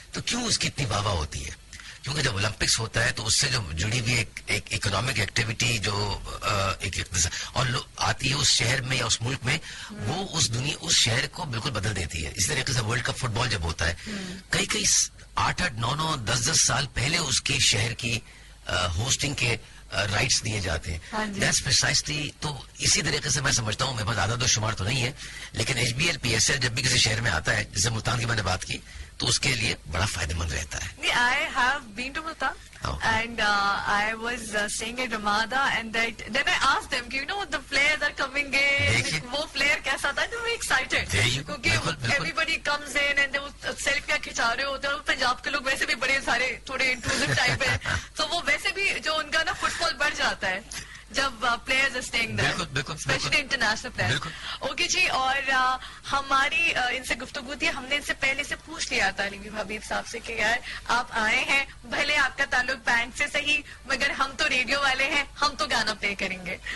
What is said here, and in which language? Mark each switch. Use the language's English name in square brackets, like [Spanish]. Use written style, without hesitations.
[Urdu] تو کیوں اس کی اتنی واہ واہ ہوتی ہے, کیونکہ جب اولمپکس ہوتا ہے تو اس سے جو جڑی ہوئی ایک اکنامک ایکٹیویٹی جو ایک اور آتی ہے اس شہر میں یا اس ملک میں, وہ اس شہر کو بالکل بدل دیتی ہے. اس طریقے سے ورلڈ کپ فٹ بال جب ہوتا ہے کئی 8 9 10 سال پہلے اس کے شہر کی ہوسٹنگ کے رائٹس دیے جاتے ہیں. [English] That's precisely. [Urdu] تو اسی طریقے سے میں سمجھتا ہوں, میرے پاس عدد و شمار تو نہیں ہے لیکن H be L P S L جب بھی کسی شہر میں آتا ہے, جیسے ملتان کی میں نے بات کی, تو اس کے لیے بڑا فائدہ مند رہتا ہے. [English] I have been to Multan and I was staying at Ramada, and then I asked them, you know, the players are coming in, [Urdu] وہ player کیسا تھا, [English] they were excited کیونکہ everybody comes in and [Urdu] وہ سیلفیاں کھچا رہے ہوتے ہیں. اور پنجاب کے لوگ ویسے بھی بڑے سارے تھوڑے انٹروزیو ٹائپ ہیں, تو وہ ویسے بھی جو ان کا نا فٹ فال بڑھ جاتا ہے جب [English] Players staying there, especially international player. [Urdu] اوکے جی, اور ہماری ان سے گفتگو تھی, ہم نے ان سے پہلے سے پوچھ لیا تھا علی حبیب صاحب سے کہ یار آپ آئے ہیں, بھلے آپ کا تعلق بینک سے صحیح, مگر ہم تو ریڈیو والے ہیں, ہم تو گانا پلے کریں گے.